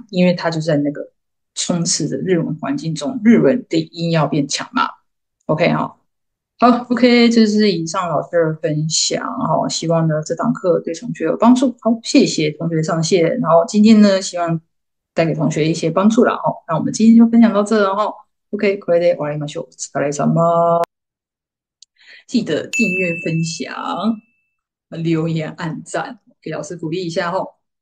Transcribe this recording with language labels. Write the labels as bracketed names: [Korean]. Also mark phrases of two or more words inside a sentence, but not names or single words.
[Chinese] 因为他就在那个充斥着日文环境中，日文的音要变强嘛。OK 好，OK，这是以上老师的分享，希望呢这堂课对同学有帮助。好，谢谢同学上线，然后今天呢，希望带给同学一些帮助了那我们今天就分享到这了 OK， [Japanese] これで終わりましょう。お疲れ様。 [Chinese] 记得订阅、分享、留言、按赞，给老师鼓励一下